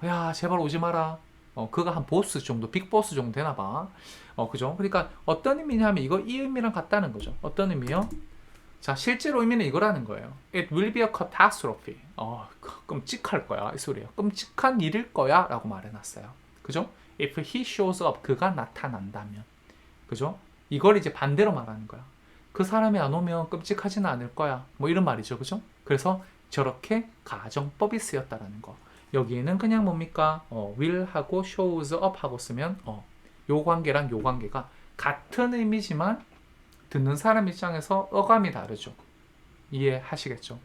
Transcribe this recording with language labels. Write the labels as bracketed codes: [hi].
[ko] 야, 제발 오지 마라. 그가 한 보스 정도, 빅보스 정도 되나 봐. 그죠? 그러니까 어떤 의미냐면 이 의미랑 같다는 거죠. 어떤 의미요? 자, 실제로 의미는 이거라는 거예요. [en] It will be a catastrophe. [ko] 끔찍할 거야. 이 소리예요. 끔찍한 일일 거야 라고 말해놨어요. 그죠? [en] If he shows up, [ko] 그가 나타난다면. 그죠? 이걸 이제 반대로 말하는 거야. 그 사람이 안 오면 끔찍하지는 않을 거야. 뭐 이런 말이죠. 그죠? 그래서 저렇게 가정법이 쓰였다라는 거. 여기에는 그냥 뭡니까? will 하고 shows up 하고 쓰면 요 관계랑 요 관계가 같은 의미지만 듣는 사람 입장에서 어감이 다르죠. 이해하시겠죠?